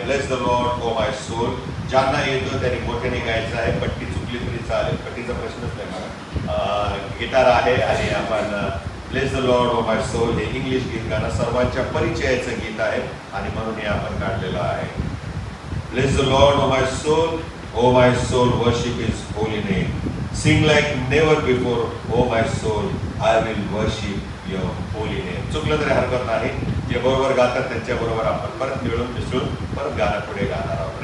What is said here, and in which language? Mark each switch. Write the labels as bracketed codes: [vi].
[en] Bless the Lord oh my soul. [mr] ज्यांना येतो त्यांनी मोठ्याने गायचं आहे. पट्टी चुकली तरी चालेल, पट्टीचा प्रश्नच नाही मला. गिटार आहे आणि आपण [en] bless the Lord oh my soul [mr] हे इंग्लिश गीत गाणं सर्वांच्या परिचयाचं गीत आहे आणि म्हणून हे आपण काढलेलं आहे. [en] Bless the Lord oh my soul, oh my soul worship is holy name. Sing like never before, oh my soul, I will worship your holy name. [mr] चुकलं तरी हरकत नाही. जे बरोबर गातात त्यांच्या बरोबर आपण परत मिळून मिसळून परत गाणं पुढे गाणार आहोत.